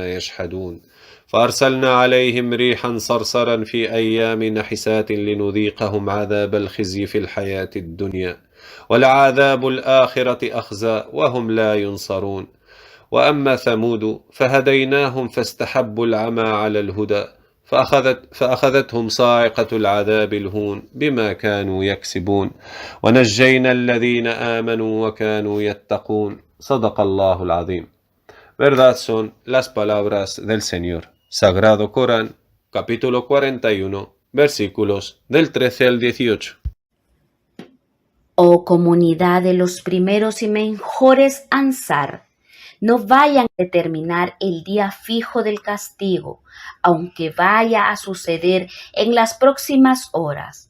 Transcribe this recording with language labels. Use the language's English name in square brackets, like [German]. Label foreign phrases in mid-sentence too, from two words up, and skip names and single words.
[Arabic] يجحدون فأرسلنا عليهم ريحا صرصرا في أيام نحسات لنذيقهم عذاب الخزي في الحياة الدنيا ولعذاب الآخرة أخزى وهم لا ينصرون وأما ثمود فهديناهم فاستحبوا العمى على الهدى فأخذتهم صاعقة العذاب الهون بما كانوا يكسبون ونجينا الذين آمنوا وكانوا يتقون صدق الله العظيم. [Spanish] Verdad son las palabras del Señor. Sagrado Corán, capítulo 41, versículos del 13 al 18. Oh comunidad de los primeros y mejores Ansar, no vayan a determinar el día fijo del castigo, aunque vaya a suceder en las próximas horas.